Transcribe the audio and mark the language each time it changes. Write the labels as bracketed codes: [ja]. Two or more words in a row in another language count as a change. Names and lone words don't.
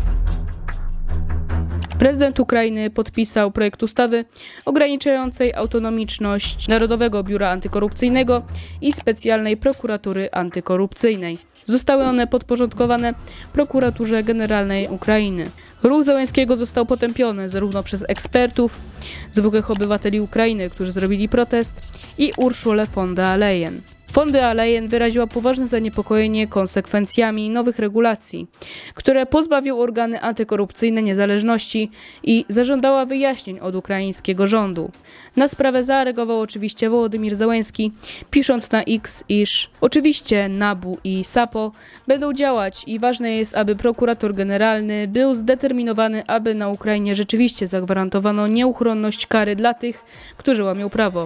[pl] Prezydent Ukrainy podpisał projekt ustawy ograniczającej autonomiczność Narodowego Biura Antykorupcyjnego i Specjalnej Prokuratury Antykorupcyjnej. Zostały one podporządkowane Prokuraturze Generalnej Ukrainy. Ruch Zełenskiego został potępiony zarówno przez ekspertów, zwykłych obywateli Ukrainy, którzy zrobili protest, i Urszulę von der Leyen. Von der Leyen wyraziła poważne zaniepokojenie konsekwencjami nowych regulacji, które pozbawią organy antykorupcyjne niezależności i zażądała wyjaśnień od ukraińskiego rządu. Na sprawę zareagował oczywiście Wołodymyr Zełenski, pisząc na X, iż oczywiście NABU i SAPO będą działać i ważne jest, aby prokurator generalny był zdeterminowany, aby na Ukrainie rzeczywiście zagwarantowano nieuchronność kary dla tych, którzy łamią prawo.